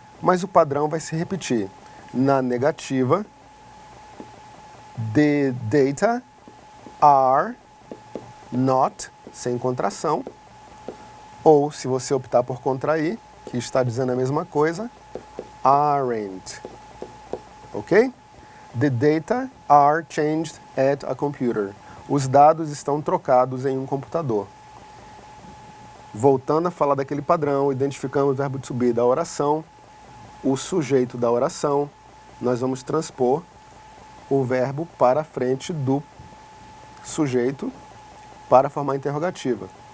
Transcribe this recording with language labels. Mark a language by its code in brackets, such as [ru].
[pt] Mas o padrão vai se repetir. Na negativa, [en] the data are not, [pt] sem contração. Ou, se você optar por contrair, que está dizendo a mesma coisa, aren't. Ok? [en] The data are changed at a computer. [pt] Os dados estão trocados em um computador. Voltando a falar daquele padrão, identificamos o verbo to be da oração, o sujeito da oração, nós vamos transpor o verbo para a frente do sujeito para formar a interrogativa.